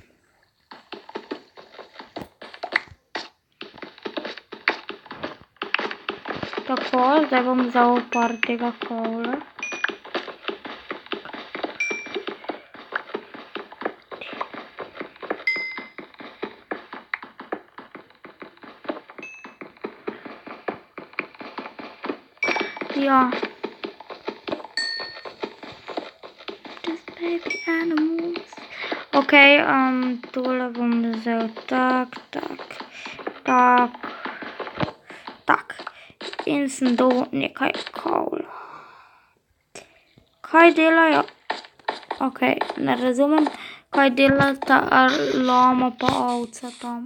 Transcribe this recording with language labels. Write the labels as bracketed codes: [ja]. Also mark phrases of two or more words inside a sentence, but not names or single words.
[sl] Tako, zdaj bom vzal par tega kavla. Ja. [en] Just baby animals. [sl] Okej, tole bom vzel tak. In sem dal nekaj kavla. Kaj delajo? Okej, ne razumem, kaj delata lama pa ovca tam.